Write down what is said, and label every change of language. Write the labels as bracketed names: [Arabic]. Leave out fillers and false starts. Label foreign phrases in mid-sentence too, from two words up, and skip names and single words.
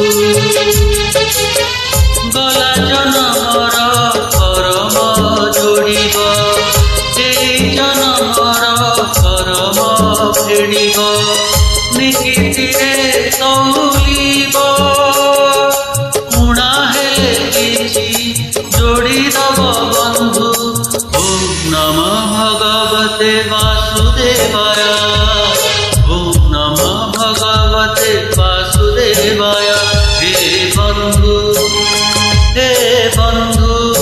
[Odia] ଗଲା ଜନମର କରମ ଯୋଡ଼ିବ ଏଇ ଜନମର କରମ ଫେଡ଼ିବ ନିକିତିରେ ତଉଲିବ ଊଣା ହେଲେ କିଛି ଯୋଡ଼ିଦବ ବନ୍ଧୁ। [Sanskrit] ओम नमो भगवते वासुदेवाय। ओम नमो भगवते वासुदेवाय। [Odia] ହେ ବନ୍ଧୁ